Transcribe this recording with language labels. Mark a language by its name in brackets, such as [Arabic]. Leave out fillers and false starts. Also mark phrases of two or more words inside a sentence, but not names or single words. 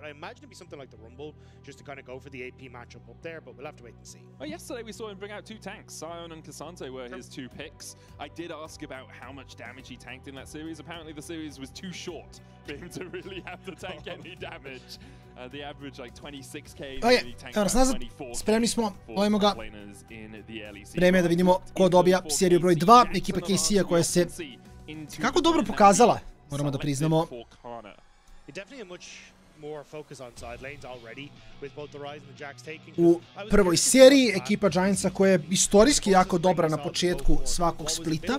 [English] I imagine it'd be something like the Rumble, just to kind of go for the AP matchup up there, but we'll have to wait and see. Well, yesterday we saw him bring out two tanks. Sion and Cassante were his two picks. I did ask about how much damage he tanked in that series. Apparently the series was too short for him to really have to tank any damage. The average like 26k. [Serbian] Evo nas nazad, spremni smo, lovimo ga. Vreme je da vidimo ko dobija seriju broj 2, ekipa KC-a koja se kako dobro pokazala, moramo da priznamo. U prvoj seriji ekipa Giantsa koja je istorijski jako dobra na početku svakog splita.